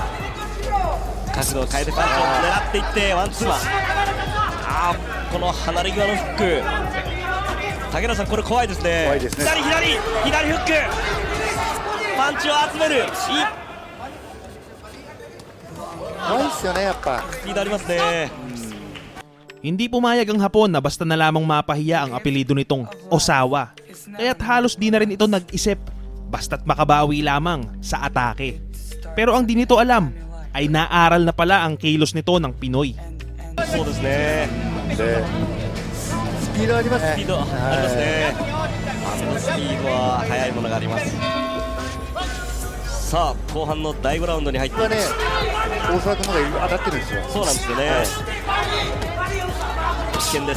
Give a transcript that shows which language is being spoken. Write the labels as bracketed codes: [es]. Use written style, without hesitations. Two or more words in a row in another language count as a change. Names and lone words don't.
[ja] 角度を変えてパンチを狙っていってワンツーマン。この離れ際のフック。竹原さんこれ怖いですね。怖いですね。左フック。パンチを集める。怖いですよねやっぱ。スピードありますね。 [tl] Hindi pumayag ang Hapon na basta na lamang mapahiya ang apelido nitong Osawa. Kaya't halos di na rin ito nag-isip basta't makabawi lamang sa atake. Pero ang di nito alam ay naaral na pala ang kilos nito ng Pinoy. [ja] そうですね。でスピードありますね。スピードありますね。スピードは速いものがあります。さあ後半の第5ラウンドに入っています。ね、大沢君の方が当たってるんですよ。そうなんですよね。危険です。